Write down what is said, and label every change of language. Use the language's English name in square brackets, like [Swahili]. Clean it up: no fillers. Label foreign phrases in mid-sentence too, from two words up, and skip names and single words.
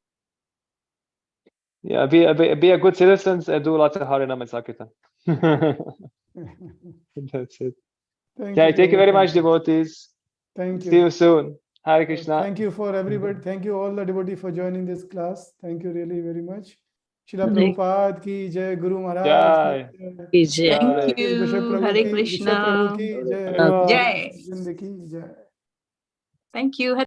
[English] Yeah, be a good citizens and do lots of Harinam and Sankirtan. That's it. Thank Yeah, you, thank you Prabhu. very Thank much, you. devotees. Thank See you you. soon. Hare Krishna. Thank you for everybody. Thank you all the devotee for joining this class. Thank you really very much. Srila Hare- [Hindi] Prabhupada ki jai, Guru Maharaj Jai. ki jai. Ki jai. Jai. [English] Thank Bishop you. Prabhu Hare [Hindi] ki, Bishop [English] Krishna. [Hindi] Prabhu ki jai. [English] Hare [Hindi] Jai. Zindagi ki jai. [English] Thank you.